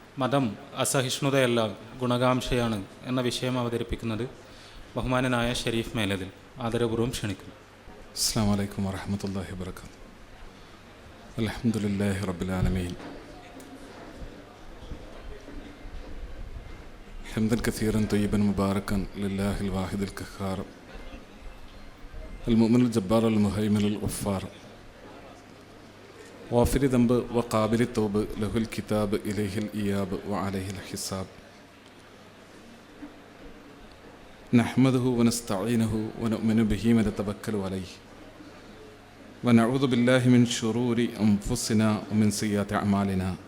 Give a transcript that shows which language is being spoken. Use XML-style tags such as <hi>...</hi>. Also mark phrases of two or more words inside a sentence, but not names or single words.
<ml>മതം അസഹിഷ്ണുതയല്ല ഗുണകാംക്ഷയാണ് എന്ന വിഷയം അവതരിപ്പിക്കുന്നത് ബഹുമാനനായ ഷെരീഫ് മേലതിൽ ആദരപൂർവ്വം ക്ഷണിക്കുന്നു.</ml> <ar>السلام عليكم ورحمة الله وبركاته. الحمد لله رب العالمين. حمدا كثيرا طيبا مباركا لله الواحد القهار المؤمن الجبار المهيمن الغفار غافر الذنب وقابل التوب له الكتاب إليه الإياب وعليه الحساب نحمده ونستعينه ونؤمن به ونتوكل عليه ونعوذ بالله من شرور أنفسنا ومن سيئات أعمالنا</ar>